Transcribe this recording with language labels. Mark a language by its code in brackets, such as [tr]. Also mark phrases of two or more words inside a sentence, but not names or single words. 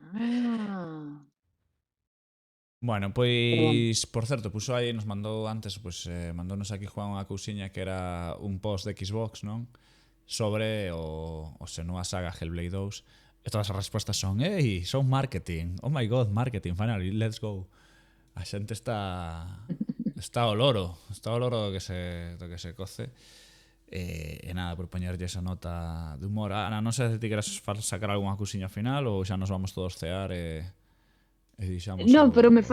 [gl] Ah, Bueno, perdón. pois, por certo, puxo aí, nos mandou antes, pois, mandounos aquí Juan unha cousiña que era un post de Xbox, non? Sobre o Senua Saga Hellblade 2. E todas as respostas son, ei, son marketing. [en] Oh my god, marketing, finally, let's go. [gl] A xente está ao loro do que se coce. E nada, por poñerlle esa nota de humor. Ana, non sei se ti queres sacar algunha cousiña final ou xa nos vamos todos cear e deixamos Non, pero me